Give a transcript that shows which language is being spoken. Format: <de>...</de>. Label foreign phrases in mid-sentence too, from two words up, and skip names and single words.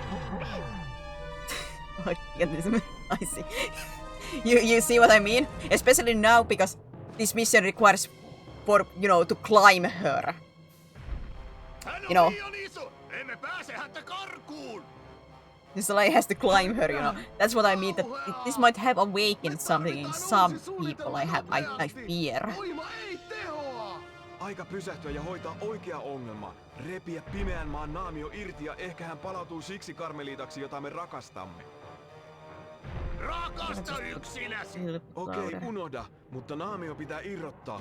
<en>Oh, I see. You see what I mean? Especially now because this mission requires for to climb her.</en> <fi>Hän</fi> <en>You know.</en> <fi>on liian iso! Emme pääse häntä karkuun!</fi> <en>So like has to climb her, That's what I mean. That this might have awakened something in some people. I fear.</en> <fi>Voima ei tehoa! Aika pysähtyä ja hoitaa oikea ongelma. Repiä pimeän maan naamio irti ja ehkä hän palautuu siksi karmeliitaksi, jota me rakastamme. Rakasta yksinäsi! Okei, unohda, mutta naamio pitää irrottaa.</fi>